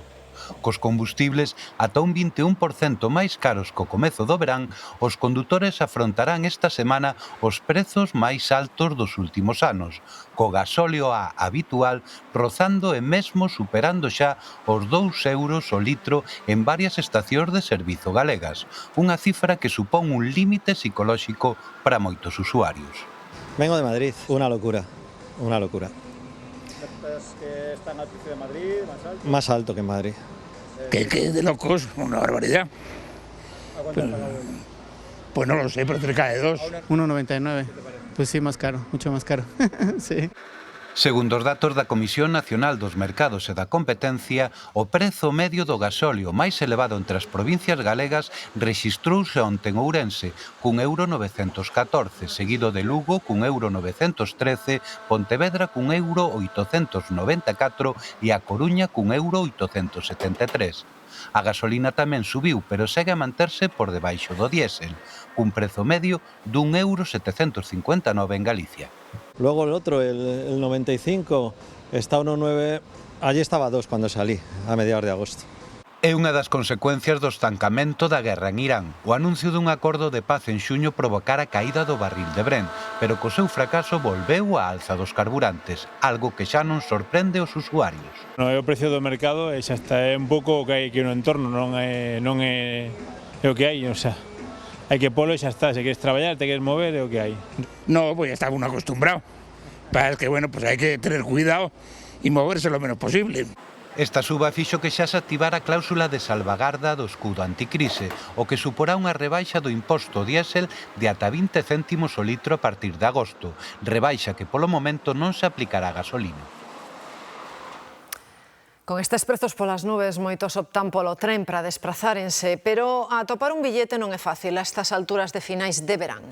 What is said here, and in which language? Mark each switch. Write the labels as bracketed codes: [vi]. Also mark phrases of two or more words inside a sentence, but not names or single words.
[gl] Cos combustibles ata un 21% máis caros co comezo do verán, os condutores afrontarán esta semana os prezos máis altos dos últimos anos, co gasóleo A habitual rozando e mesmo superando xa os 2 euros o litro en varias estacións de servizo galegas, unha cifra que supón un límite psicolóxico para moitos usuarios. [es] Vengo de Madrid, una locura, una locura. ¿Crees que están al precio de Madrid, más alto? Más alto que en Madrid. Que de locos, una barbaridad. ¿A cuánto han pagado? Pues no lo sé, pero cerca de 2. 1,99. Pues sí, más caro, mucho más caro. Sí. [gl] Segundo os datos da Comisión Nacional dos Mercados e da Competencia, o prezo medio do gasóleo máis elevado entre as provincias galegas rexistrouse onte en Ourense, cun euro 914, seguido de Lugo cun euro 913, Pontevedra cun euro 894 e a Coruña cun euro 873. A gasolina tamén subiu, pero segue a manterse por debaixo do diésel, cun prezo medio dun euro 759 en Galicia. [es] Luego el otro, el 95, está 1,9, allí estaba 2 cuando salí, a mediados de agosto. [gl] É unha das consecuencias do estancamento da guerra en Irán. O anuncio dun acordo de paz en xuño provocara a caída do barril de Brent, pero co seu fracaso volveu a alza dos carburantes, algo que xa non sorprende os usuarios. No é o precio do mercado e xa está, é un pouco o que hai aquí no entorno, non é o que hai, [es] o sea, [gl] hai que polo e xa está, se queres traballar, te queres mover, é o que hai. [es] No, pues ya está uno acostumbrado. Para que, bueno, pues hay que tener cuidado y moverse lo menos posible. [gl] Esta suba fixo que xa se activara a cláusula de salvagarda do escudo anticrise, o que suporá unha rebaixa do imposto diésel de ata 20 céntimos o litro a partir de agosto, rebaixa que polo momento non se aplicará a gasolina. Con estes prezos polas nubes, moitos optan polo tren para desprazárense, pero atopar un billete non é fácil a estas alturas de finais de verán.